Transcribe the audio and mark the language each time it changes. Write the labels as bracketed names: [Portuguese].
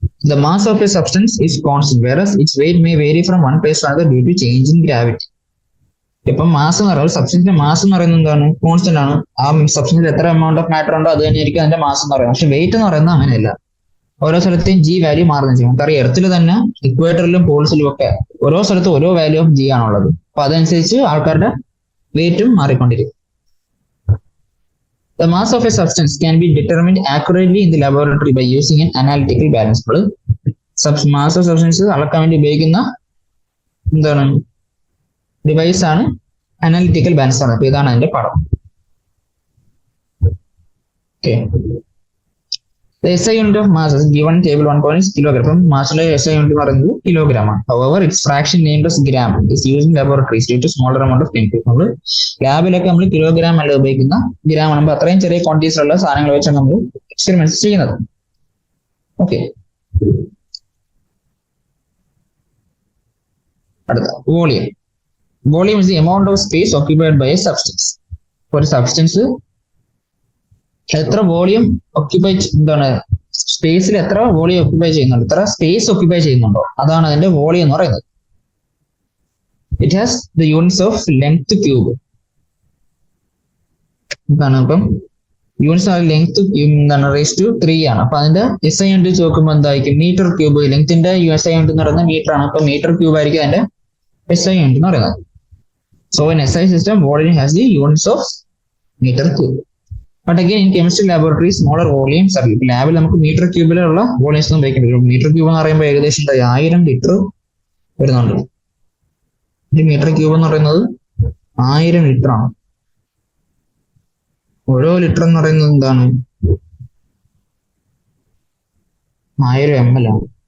[English] The mass of a substance is constant, whereas its weight may vary from one place to another due to change in gravity. [Malayalam] ഇപ്പം mass എന്ന് പറയുന്നത് സബ്സ്റ്റൻസിന്റെ mass എന്ന് പറയുന്നത് എന്താണ്? Constant ആണ്. ആ സബ്സ്റ്റൻസിൽ എത്ര എമൗണ്ട് ഓഫ് മാറ്റർ ഉണ്ടോ അത് തന്നെയായിരിക്കും അതിന്റെ മാസ് എന്ന് പറയുന്നത്. പക്ഷെ വെയിറ്റ് എന്ന് പറയുന്നത് അങ്ങനെയല്ല, ഓരോ സ്ഥലത്തെയും ജി വാല്യൂ മാറുന്ന ചെയ്യും. നമുക്കറിയാം എർത്തിൽ തന്നെ ഇക്വേറ്ററിലും പോൾസിലും ഒക്കെ ഓരോ സ്ഥലത്തും ഓരോ വാല്യൂ ഓഫ് ജി ആണുള്ളത്. അപ്പൊ അതനുസരിച്ച് ആൾക്കാരുടെ വെയിറ്റും മാറിക്കൊണ്ടിരിക്കും. [English] The mass of a substance can be determined accurately in the laboratory by using an analytical balance. [Malayalam] Mass of substance അളക്കാൻ വേണ്ടി ഉപയോഗിക്കുന്ന എന്താണ് ഡിവൈസ് ആണ് അനാലിറ്റിക്കൽ ബാലൻസ് ആണ്. അപ്പൊ ഇതാണ് അതിന്റെ പടം. [English] Okay. The SI unit of mass is given table 1 is kilogram. [Malayalam] അപ്പം മാസിന്റെ SI unit പറയുന്നത് കിലോഗ്രാം ആണ്. [English] However, its fraction named as gram is used in laboratories due to smaller amount of chemicals. [Malayalam] നമ്മൾ ലാബിലൊക്കെ നമ്മൾ കിലോഗ്രാം അല്ല ഉപയോഗിക്കുന്ന, gram ആണ്. അത്രയും ചെറിയ ക്വാണ്ടിറ്റീസിലുള്ള സാധനങ്ങൾ വെച്ചാണ് നമ്മൾ എക്സ്പെരിമെന്റ്സ് ചെയ്യുന്നത്. ഓക്കെ, അടുത്ത volume. [English] Volume is the amount of space occupied by a substance. [Malayalam] ഒരു സബ്സ്റ്റൻസ് എത്ര വോളിയം ഒക്യുപ്പൈ, എന്താണ് സ്പേസിൽ എത്ര വോളിയം ഒക്യുപ്പൈ ചെയ്യുന്നുണ്ടോ, എത്ര സ്പേസ് ഒക്യുപ്പൈ ചെയ്യുന്നുണ്ടോ, അതാണ് അതിന്റെ വോളിയം എന്ന് പറയുന്നത്. [English] It has the units of length cube. [Malayalam] എന്താണ് അപ്പം യൂണിറ്റ്സ് ഓഫ് ലെങ്ത് എന്താണ് റേസ് ടു 3 ആണ്. അപ്പൊ അതിന്റെ SI യൂണിറ്റ് നോക്കുമ്പോൾ എന്തായിരിക്കും മീറ്റർ ക്യൂബ്. ലെങ്ത്തിന്റെ SI യൂണിറ്റ് എന്ന് പറയുന്നത് മീറ്റർ ആണ്. അപ്പൊ മീറ്റർ ക്യൂബ് ആയിരിക്കും അതിന്റെ SI യൂണിറ്റ് എന്ന് പറയുന്നത്. [English] So in SI system, volume has the units of meter cube. But again, in chemistry laboratory, smaller volumes are [Malayalam] ലാബിൽ നമുക്ക് മീറ്റർ ക്യൂബിലുള്ള വോളിയംസ് ഒന്നും ഉപയോഗിക്കാൻ പറ്റും. മീറ്റർ ക്യൂബ് എന്ന് പറയുമ്പോൾ ഏകദേശം 1000 ലിറ്റർ വരുന്നുണ്ട്. ഈ മീറ്റർ ക്യൂബ് എന്ന് പറയുന്നത് 1000 ലിറ്റർ ആണ്. ഓരോ ലിറ്റർ എന്ന് പറയുന്നത് എന്താണ് 1000 ml ആണ്.